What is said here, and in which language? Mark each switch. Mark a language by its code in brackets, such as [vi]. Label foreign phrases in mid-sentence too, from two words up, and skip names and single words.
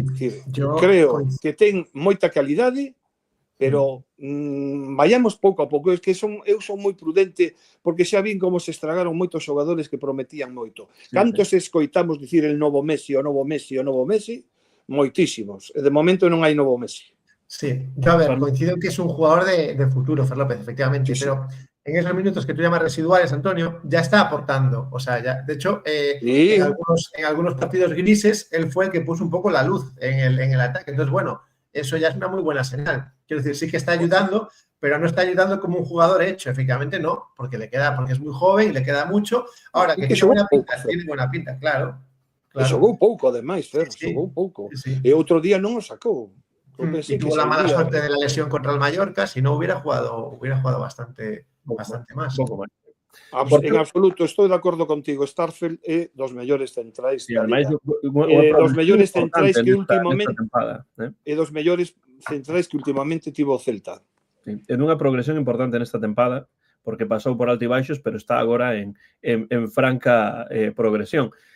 [gl] creo que ten moita calidade, pero vayamos pouco a pouco. É que eu son moi prudente, porque xa vin como se estragaron moitos xogadores que prometían moito. Cantos escoitamos dicir el novo Messi, o novo Messi, o novo Messi? Moitísimos. E de momento non hai novo Messi. [es] Sí, yo a ver, coincido que es un jugador de futuro, Fer López, efectivamente, sí, pero en esos minutos que tú llamas residuales, Antonio, ya está aportando. O sea, ya, de hecho, en algunos partidos grises, él fue el que puso un poco la luz en el ataque. Entonces, bueno, eso ya es una muy buena señal. Quiero decir, sí que está ayudando, pero no está ayudando como un jugador hecho. Efectivamente, no, porque es muy joven y le queda mucho. Ahora, que tiene buena pinta, claro. [gl] Xogou pouco, ademais, Fer, xogou pouco. E outro día non o sacou. [es] Y tuvo la mala suerte de la lesión contra el Mallorca, si no hubiera jugado bastante más. [gl] En absoluto, estou de acordo contigo. Starfelt é dos mellores centrais da Liga. Dos mellores centrais que últimamente dos mellores centrais que últimamente tivo o Celta. En unha progresión importante nesta tempada, porque pasou por altibaixos, pero está agora en franca progresión.